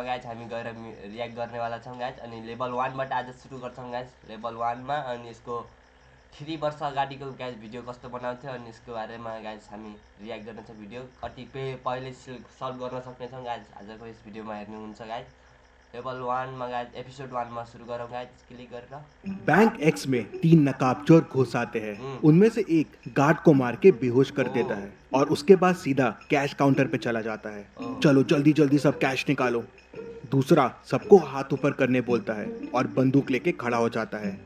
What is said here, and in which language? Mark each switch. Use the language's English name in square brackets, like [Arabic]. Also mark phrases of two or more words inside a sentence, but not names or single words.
[Nepali] गाइज हामी गएर रियाक्ट गर्नेवाला छौँ गाइज। अनि लेभल 1बाट आज सुरु गर्छौँ गाइज, लेभल 1मा। अनि यसको 3 वर्ष अगाडिको गाइज भिडियो कस्तो बनाउँथ्यो अनि यसको बारेमा गाइज हामी रियाक्ट गर्नेछौँ। भिडियो कतिपय पहिले सल्भ गर्न सक्नेछौँ गाइज आजको यस भिडियोमा हेर्नुहुन्छ गाइज। लेभल 1मा गाइज एपिसोड 1मा सुरु गरौँ गाइज, क्लिक गरेर। [Hindi] बैंक एक्स में 3 नकाबचोर घुस आते हैं। उनमें से एक गार्ड को मार के बेहोश कर देता है और उसके बाद सीधा कैश काउंटर पे चला जाता है। चलो जल्दी जल्दी सब कैश निकालो। दूसरा सबको हाथ ऊपर करने बोलता है और बंदूक लेके खड़ा हो जाता है।